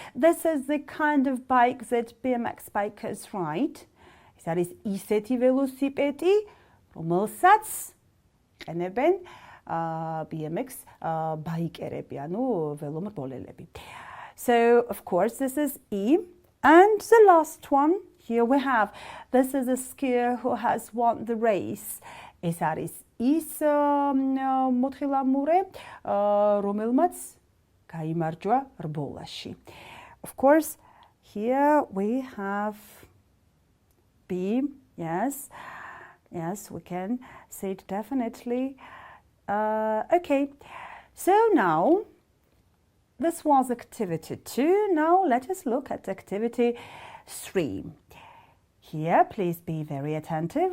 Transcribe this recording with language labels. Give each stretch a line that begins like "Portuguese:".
English: This is the kind of bike that BMX bikers ride.
Georgian: ეს არის ისეთი ველოსიპედი, რომელსაც იყენებენ BMX ბაიკერები, ანუ ველომრბოლელები.
English: So, of course, this is E. And the last one, here we have, this is a skier who has won the race.
Georgian: ეს არის ის მოთხილამურე, რომელმაც გაიმარჯვა რბოლაში.
English: Of course, here we have B. Yes, we can say it definitely. Okay, so now this was activity 2. Now let us look at activity 3. Here, please be very attentive.